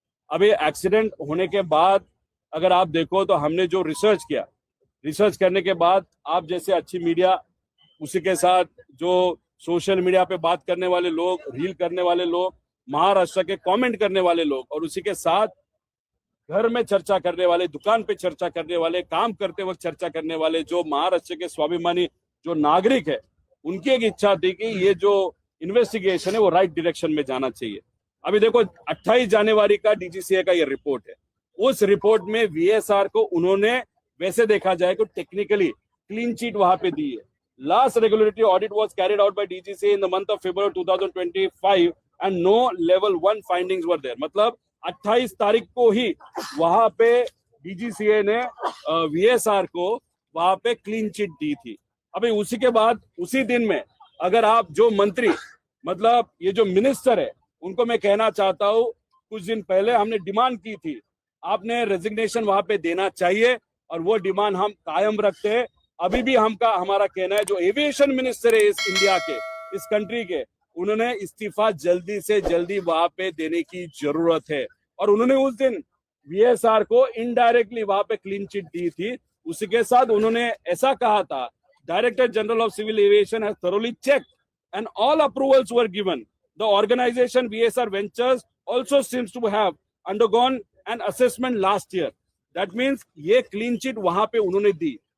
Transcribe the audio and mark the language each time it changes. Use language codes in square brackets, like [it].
[hi] अभी एक्सीडेंट होने के बाद अगर आप देखो तो हमने जो रिसर्च किया, रिसर्च करने के बाद आप जैसे अच्छी मीडिया, उसी के साथ जो सोशल मीडिया पे बात करने वाले लोग, रील करने वाले लोग, महाराष्ट्र के कमेंट करने वाले लोग और उसी के साथ घर में चर्चा करने वाले, दुकान पे चर्चा करने वाले, काम करते वक्त चर्चा करने वाले जो महाराष्ट्र के स्वाभिमानी जो नागरिक है, उनकी एक इच्छा थी कि ये जो इन्वेस्टिगेशन है वो राइट डायरेक्शन में जाना चाहिए. अभी देखो 28 जनवरी का DGCA का ये रिपोर्ट है, उस रिपोर्ट में VSR को उन्होंने वैसे देखा जाए तो टेक्निकली क्लीन चिट वहां पे दी है. [en] Last regulatory audit was carried out by DGCA in the month of February 2025 and no level 1 findings were there. [hi] मतलब 28 तारीख को ही वहां पे DGCA ने VSR को वहां पे क्लीन चिट दी थी। अभी उसी के बाद उसी दिन में अगर आप जो मंत्री मतलब ये जो मिनिस्टर है उनको मैं कहना चाहता हूँ, कुछ दिन पहले हमने डिमांड की थी, आपने रेजिग्नेशन वहां पे देना चाहिए और वो डिमांड हम कायम रखते हैं। अभी भी हमारा कहना है जो एविएशन मिनिस्टर है इस इंडिया के, इस कंट्री के, उन्होंने इस्तीफा जल्दी से जल्दी वहां पे देने की जरूरत है। और उन्होंने उस दिन वीएसआर को इनडायरेक्टली वहां पे क्लीन चिट दी थी। उसी के साथ उन्होंने ऐसा कहा था, [en] Director general of civil aviation has thoroughly checked and all approvals were given. The organization VSR Ventures also seems to have undergone an assessment last year. That means [hi] ये क्लीन चिट वहां पे उन्होंने दी।